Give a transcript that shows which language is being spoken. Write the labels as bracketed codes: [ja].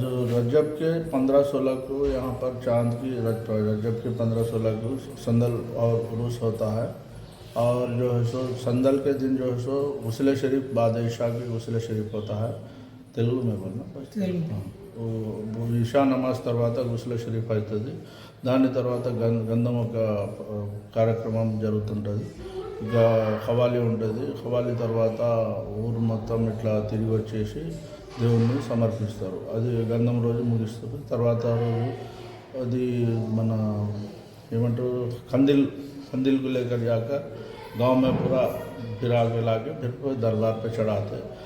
[hi] रजब के 15-16 को यहाँ पर चांद की रजब के 15-16 को संदल और उरूस होता है. और जो है सो संदल के दिन जो है सो गुस्ल शरीफ बाद ईशा की गुस्ल शरीफ होता है. तेलुगु में बोलना [te] ఈషా నమాజ్ తర్వాత గుస్ల షరీఫ్ అవుతుంది. దాని తర్వాత గంధం ఒక కార్యక్రమం జరుగుతుంటుంది. ఇక ఖవాలి ఉంటుంది. ఖవాలి తర్వాత ఊరు మొత్తం ఇట్లా తిరిగి వచ్చేసి దేవుణ్ణి సమర్పిస్తారు. అది గంధం రోజు ముగిస్తారు. తర్వాత రోజు అది మన ఏమంటారు [hi] कंदिल को लेकर जाकर गांव में पूरा फिरा के ला के फिर दरबार पे चढ़ाते.